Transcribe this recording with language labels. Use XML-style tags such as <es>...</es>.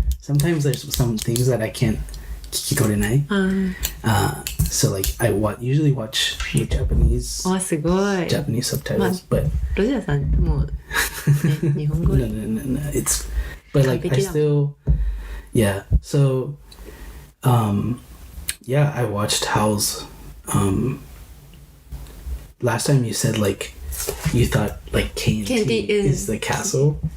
<en>Sometimes there's some things that I can't</en> <ja>聞き取れない。</ja> <en>So like I usually watch with Japanese.</en> <ja>すごい。</ja> <en>Japanese subtitles, but</en> <ja>ロジャーさんもう、ね、日本語</ja> <en>No. It's but like I still So I watched Howl's. Last time you said like you thought like K&Tea is the castle.</en>